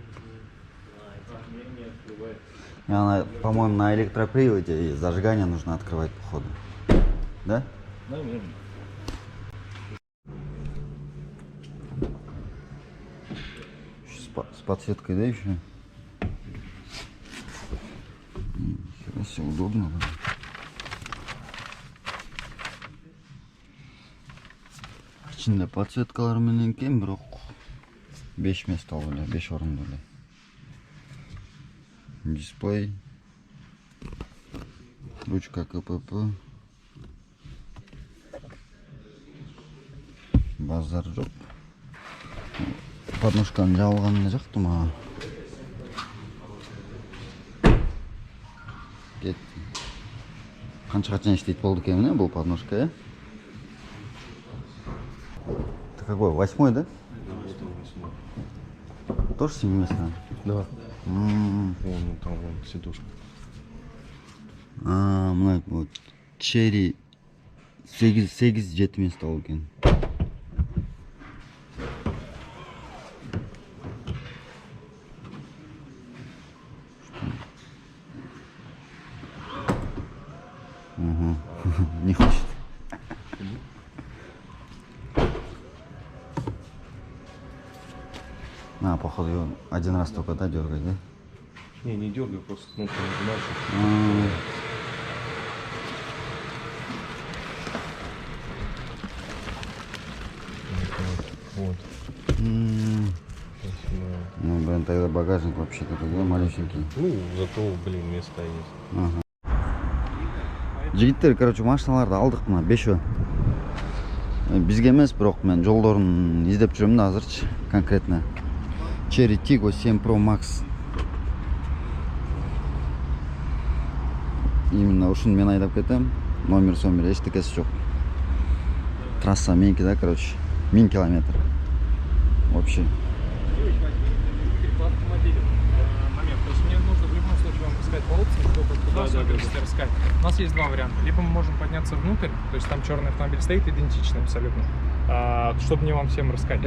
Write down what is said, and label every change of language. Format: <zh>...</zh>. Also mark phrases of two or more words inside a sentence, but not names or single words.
<ru>И она, по-моему, на электроприводе, и зажигание нужно открывать, походу. Да? Наверное. С подсветкой, да, еще? Нифига себе, удобно. Да?</ru> <ky>İçinde подсветкалар менен кем, бирок 5 место эле, 5 орунду эле.</ky> <ru>Дисплей. Ручка КПП.</ru> <ky>Базар жок. Подножканы жабылганына жакты мага. Кетти. Канчага чейин иштейт болду экен, бул подножка, э?</ky> <ru>Это какой? 8-й, да? Да, это 8. Тоже 7 мест? Да. Вон там вон сидушка.</ru> <ky>Мына вот Черри 8-7 место болду экен.</ky> <ru>Не хочет. Походу его один раз только, да, дергать, да? Не дергай, просто кнопку нажимаешь. Вот. Ну, блин, тогда багажник вообще такой, да, малюсенький. Ну, зато, блин, места есть.</ru> <ky>Жигиттер, короче, машиналарды алдык мына 5-өө. Бизге эмес, бирок мен жолдорун издеп жүрөм да азырчы, конкретно. Cherry Tiggo 7 Pro Max. Именно ушуну мен айдап кетем. Номер эчтекеси жок. Трасса меники, да, короче. 1000 километр.</ky> <ru>Вообще. Момент. То есть мне нужно в любом случае вам сказать по опции, чтобы рассказать. У нас есть два варианта. Либо мы можем подняться внутрь, то есть там черный автомобиль стоит, идентичный абсолютно, чтобы мне вам всем рассказать.</ru>